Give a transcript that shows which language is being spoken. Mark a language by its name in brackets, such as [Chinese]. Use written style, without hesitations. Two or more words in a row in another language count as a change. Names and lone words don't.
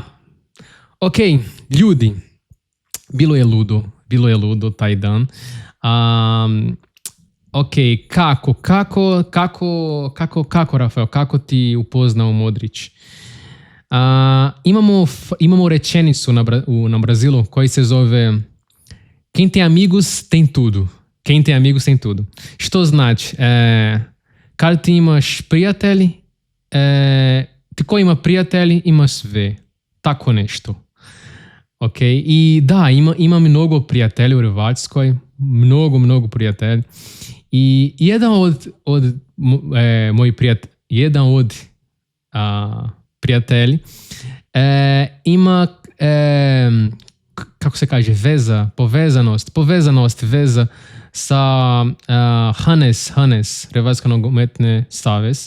[Croatian] Ok, ljudi, bilo je ludo taj dan. Ok, kako, Rafael, kako ti upoznao Modrić? Imamo rečenicu na Brazilu koji se zove [Portuguese] Quem tem amigos tem tudo. Quem tem amigos tem tudo. [Croatian] Što znači? Kad ti imaš prijatelji, ti ko ima prijatelji, ima sve. Tako nešto. Ok, i da, ima mnogo prijatelja u Hrvatskoj. Mnogo prijatelja. I jedan od prijatelji ima kako se kaže, povezanost sa Hannes, Hrvatska nogometni savez.